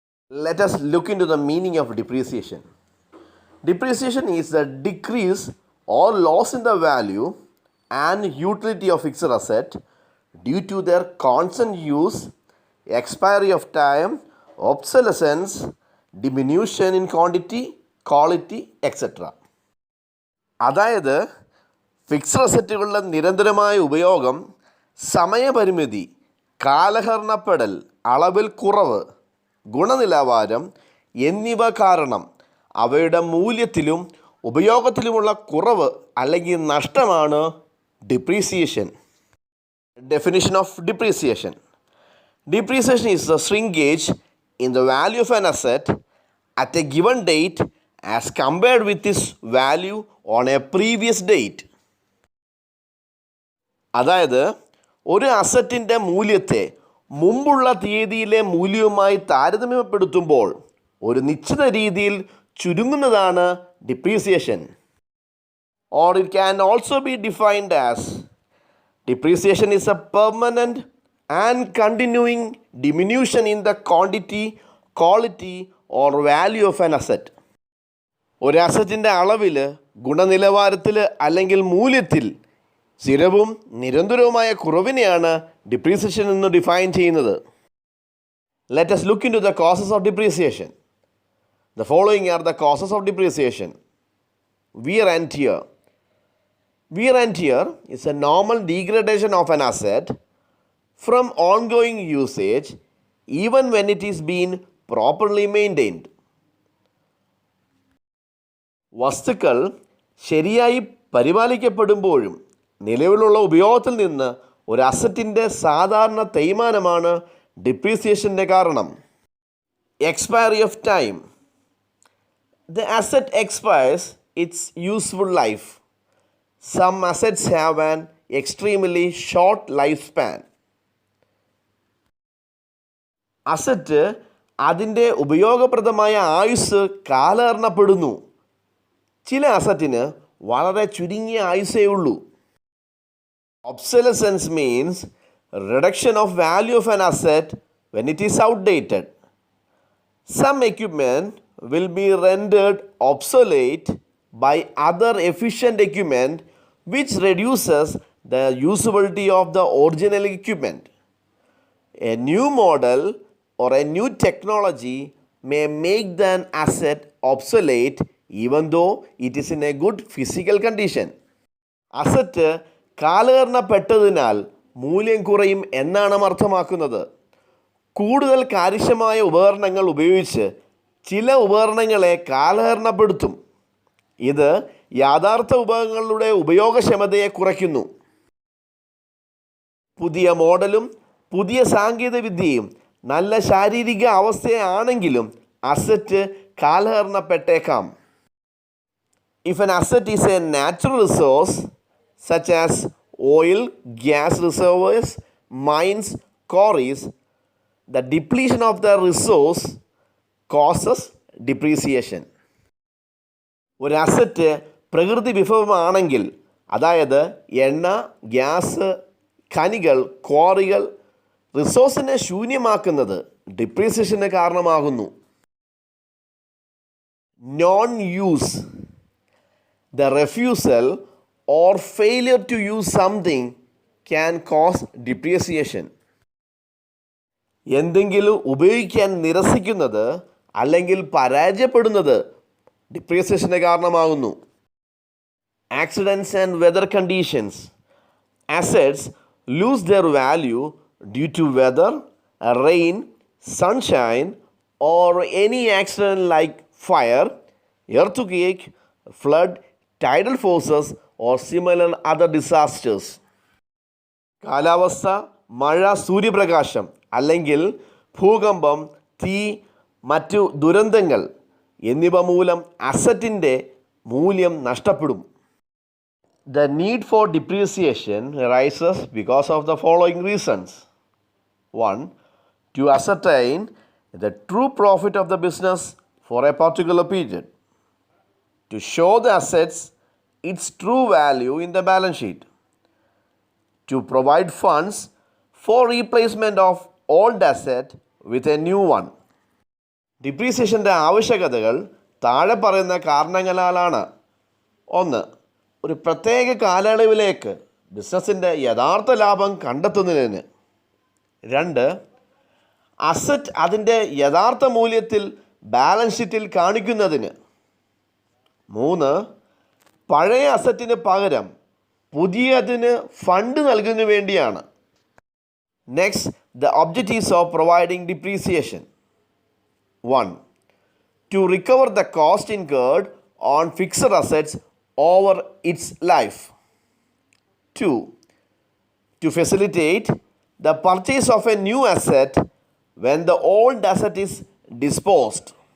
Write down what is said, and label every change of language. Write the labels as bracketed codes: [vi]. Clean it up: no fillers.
[en] Let us look into the meaning of depreciation. Depreciation is the decrease or loss in the value and utility of fixed asset due to their constant use, expiry of time, obsolescence, diminution in quantity, quality, etc. [ml] അതായത് fixed അസറ്റുകളുടെ നിരന്തരമായ ഉപയോഗം, സമയപരിമിതി, കാലഹരണപ്പെടൽ, അളവിൽ കുറവ്, ഗുണനിലവാരം എന്നിവ കാരണം അവയുടെ മൂല്യത്തിലും ഉപയോഗത്തിലുമുള്ള കുറവ് അല്ലെങ്കിൽ നഷ്ടമാണ് depreciation. [en] Definition of depreciation. Depreciation is the shrinkage in the value of an asset at a given date as compared with its value on a previous date. [ml] അതായത് ഒരു അസറ്റിൻ്റെ മൂല്യത്തെ മുമ്പുള്ള തീയതിയിലെ മൂല്യവുമായി താരതമ്യപ്പെടുത്തുമ്പോൾ ഒരു നിശ്ചിത രീതിയിൽ ചുരുങ്ങുന്നതാണ് depreciation. [en] Or it can also be defined as depreciation is a permanent and continuing diminution in the quantity, quality or value of an asset. [ml] ഒരു അസറ്റിൻ്റെ അളവിൽ, ഗുണനിലവാരത്തിൽ അല്ലെങ്കിൽ മൂല്യത്തിൽ സ്ഥിരവും നിരന്തരവുമായ കുറവിനെയാണ് ഡിപ്രീസിയേഷൻ എന്ന് ഡിഫൈൻ ചെയ്യുന്നത്. [en] Let us look into the causes of depreciation. The following are the causes of depreciation. Wear and tear. Wear and tear is a normal degradation of an asset from ongoing usage even when it is being properly maintained. [ml] വസ്തുക്കൾ ശരിയായി പരിപാലിക്കപ്പെടുമ്പോഴും നിലവിലുള്ള ഉപയോഗത്തിൽ നിന്ന് ഒരു അസറ്റിൻ്റെ സാധാരണ തേയ്മാനമാണ് ഡിപ്രീസിയേഷൻ്റെ കാരണം. [en] Expiry of time. The asset expires its useful life. Some assets have an extremely short life span. [ml] Asset അതിൻ്റെ ഉപയോഗപ്രദമായ ആയുസ് കാലഹരണപ്പെടുന്നു. ചില അസറ്റിന് വളരെ ചുരുങ്ങിയ ആയുസ്സേ ഉള്ളൂ. [en] Obsolescence means reduction of value of an asset when it is outdated. Some equipment will be rendered obsolete by other efficient equipment which reduces the usability of the original equipment. A new model or a new technology may make an asset obsolete even though it is in a good physical condition. [ml] Asset കാലഹരണപ്പെട്ടതിനാൽ മൂല്യം കുറയും എന്നാണ് അർത്ഥമാക്കുന്നത്. കൂടുതൽ കാര്യക്ഷമമായ ഉപകരണങ്ങൾ ഉപയോഗിച്ച് ചില ഉപകരണങ്ങളെ കാലഹരണപ്പെടുത്തും. ഇത് യഥാർത്ഥ ഉപകരണങ്ങളുടെ ഉപയോഗക്ഷമതയെ കുറയ്ക്കുന്നു. പുതിയ മോഡലും പുതിയ സാങ്കേതികവിദ്യയും നല്ല ശാരീരിക അവസ്ഥയാണെങ്കിലും asset കാലഹരണപ്പെട്ടേക്കാം. [en] If an asset is a natural resource such as oil, gas reservoirs, mines, quarries, the depletion of the resource causes depreciation. [ml] ഒരു അസറ്റ് പ്രകൃതി വിഭവമാണെങ്കിൽ, അതായത് എണ്ണ, ഗ്യാസ്, ഖനികൾ, ക്വാറികൾ, റിസോഴ്സിനെ ശൂന്യമാക്കുന്നത് ഡിപ്രീസിയേഷന് കാരണമാകുന്നു. [en] Non use. The refusal or failure to use something can cause depreciation. [ml] എന്തെങ്കിലും ഉപയോഗിക്കാൻ നിരസിക്കുന്നത് അല്ലെങ്കിൽ പരാജയപ്പെടുന്നത് ഡിപ്രീസിയേഷന് കാരണമാകുന്നു. [en] Accidents and weather conditions. Assets lose their value due to weather, rain, sunshine or any accident like fire, earthquake, flood, tidal forces or similar other disasters. [ml] കാലാവസ്ഥ, മഴ, സൂര്യപ്രകാശം അല്ലെങ്കിൽ ഭൂകമ്പം, തീ, മറ്റു ദുരന്തങ്ങൾ എന്നിവ മൂലം അസറ്റിൻ്റെ മൂല്യം നഷ്ടപ്പെടും. [en] The need for depreciation arises because of the following reasons. 1. To ascertain the true profit of the business for a particular period. To show the assets its true value in the balance sheet. To provide funds for replacement of old asset with a new one. [ml] ഡിപ്രീസിയേഷൻ്റെ ആവശ്യകതകൾ താഴെ പറയുന്ന കാരണങ്ങളാലാണ്. 1. ഒരു പ്രത്യേക കാലയളവിലേക്ക് ബിസിനസ്സിൻ്റെ യഥാർത്ഥ ലാഭം കണ്ടെത്തുന്നതിന്. 2. അസറ്റ് അതിൻ്റെ യഥാർത്ഥ മൂല്യത്തിൽ ബാലൻസ് ഷീറ്റിൽ കാണിക്കുന്നതിന്. 3. പഴയ അസറ്റിന് പകരം പുതിയതിന് ഫണ്ട് നൽകുന്നതിന് വേണ്ടിയാണ്. [en] Next, the objectives of providing depreciation. 1. To recover the cost incurred on fixed assets over its life. 2. To facilitate the purchase of a new asset when the old asset is disposed.